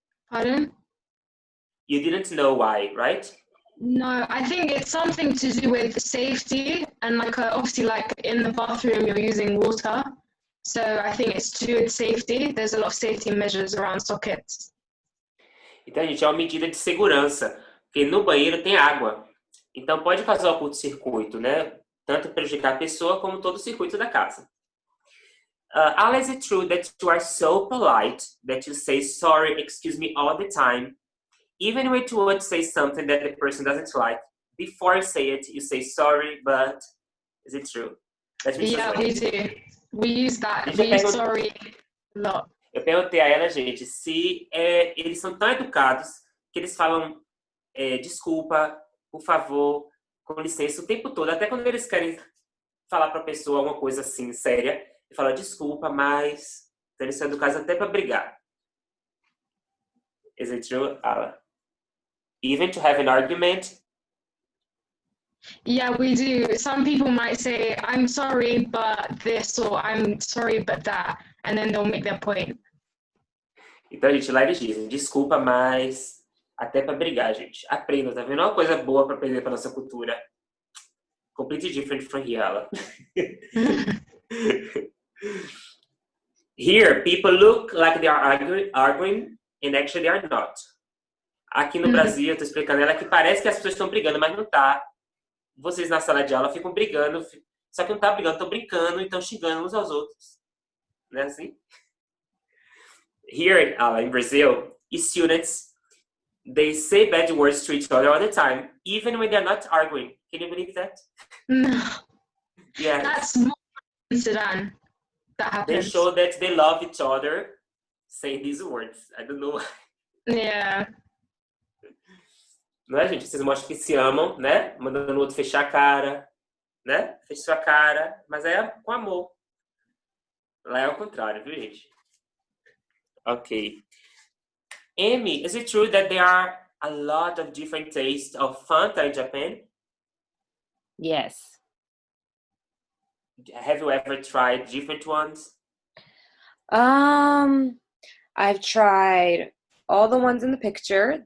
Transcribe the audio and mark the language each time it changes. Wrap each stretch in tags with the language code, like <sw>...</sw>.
<en>Pardon? You didn't know why, right? No, I think it's something to do with safety and like obviously like in the bathroom you're using water. So I think it's to do with safety. There's a lot of safety measures around sockets.</en> <pt>Então, gente, é uma medida de segurança, porque no banheiro tem água. Então, pode causar o curto-circuito, né? Tanto prejudicar a pessoa como todo o circuito da casa.</pt> <en>Ala, is it true that you are so polite that you say sorry, excuse me all the time, even when you want to say something that the person doesn't like? Before you say it, you say sorry, but is it true? Yeah, we do. We use that. We use sorry a lot.</en> <pt>Eu perguntei a ela, gente, se eles são tão educados que eles falam desculpa, por favor, com licença o tempo todo, até quando eles querem falar para a pessoa alguma coisa assim, séria, ele fala desculpa, mas então, eles são educados até para brigar.</pt> <en>Is it true, Ala? Even to have an argument? Yeah, we do. Some people might say, I'm sorry, but this, or I'm sorry, but that, and then they'll make their point.</en> <pt>Então, gente, lá eles dizem, desculpa, mas até para brigar, gente. Aprenda, tá vendo? Uma coisa boa para aprender para nossa cultura.</pt> <en>Completely different from here, Ala. Here, people look like they are arguing, and actually they are not.</en> <pt>Aqui no Brasil, eu tô explicando ela que parece que as pessoas estão brigando, mas não tá. Vocês na sala de aula ficam brigando, só que não tá brigando, estão brincando e estão xingando uns aos outros. Não é assim?</pt> <en>Here, in Brazil, students, they say bad words to each other all the time, even when they're not arguing. Can you believe that? No. Yeah. That's more in Sudan. That happens. They show that they love each other saying these words. I don't know. Yeah.</en> <pt>Não é, gente? Vocês mostram que se amam, né? Mandando o outro fechar a cara, né? Fecha sua cara, mas é com amor. Lá é o contrário, viu, gente?</pt> <en>Ok. Amy, is it true that there are a lot of different tastes of Fanta in Japan? Yes. Have you ever tried different ones? I've tried all the ones in the picture.</en>